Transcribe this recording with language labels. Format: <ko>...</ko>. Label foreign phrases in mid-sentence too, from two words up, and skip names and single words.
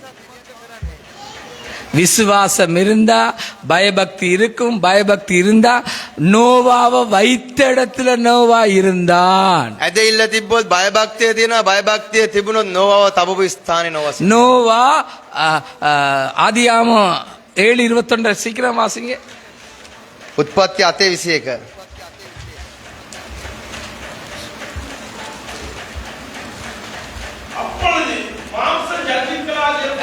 <ta>விசுவாசம் இருந்தா பயபக்தி இருக்கும். பயபக்தி இருந்தா நோவாவை வைத்த இடத்துல நோவா இருந்தான்.</ta> <si>ඇදහිල්ල තිබ්බොත් බයභක්තිය තියෙනවා. බයභක්තිය තිබුණොත් නෝවාව තබපු ස්ථානේ නෝවා.</si> <ta>நோவா ஆதியாகமம் 7:21 சீக்கிரம் வாசிங்க.</ta> <si>උත්පත්ති 8:21.</si> <ta>அப்பொழுது மாம்சம் ஜாதிகளாகிய</ta>